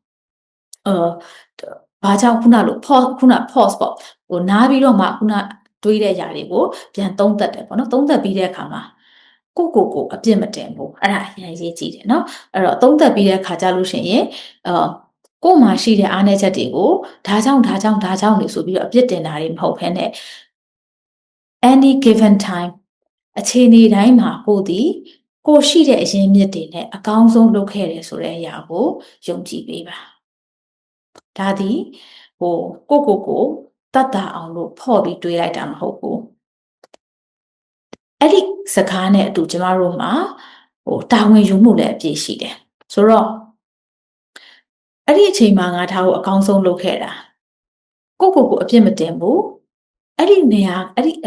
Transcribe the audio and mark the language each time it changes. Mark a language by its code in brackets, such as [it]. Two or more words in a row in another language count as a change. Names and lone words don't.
[my] ဘာကြောင့်ခုန pause ပေါ့နားပြီးတော့မှခုနတွေးတဲ့အရာတွေကိုပြန်သုံးသပ်တယ်ပေါ့နော်သုံးသပ်ပြီးတဲ့အခါမှာကိုအပြစ်မတင်ဘူးအဲ့ဒါအရင်ရေးကြည့်တယ်နော်အဲ့တော့သုံးသပ်ပြီးတဲ့အခါကျလို့ရှိရင်ကို့မှာရှိတဲ့အားနည်းချက်တွေကိုဒါကြောင့် နေဆိုပြီးတော့အပြစ်တင်တာတွေမဟုတ်ဘဲနဲ့ [en] any given time [my] အခြေအနေတိုင်းမှာကိုရှိတဲ့အရင်းမြစ်တွေနဲ့အကောင်းဆုံးလုပ်ခဲ့တယ်ဆိုတဲ့အရာကိုယုံကြည်ပေးပါဒါသည်ကိုတတ်တာအောင်လို့ဖော့ပြီးတွေးလိုက်တာမဟုတ်ဘူး အဲ့ဒီစကားနဲ့အတူကျမတို့မှာတာဝန်ယူမှုလည်းအပြည့်ရှိတယ်ဆိုတော့အဲ့ဒီအချိန်မှာငါထားကိုအကောင်းဆုံးလုပ်ခဲ့တာကိုအပြစ်မတင်ဘူးအဲ့ဒီနေရာအဲ့ဒီအ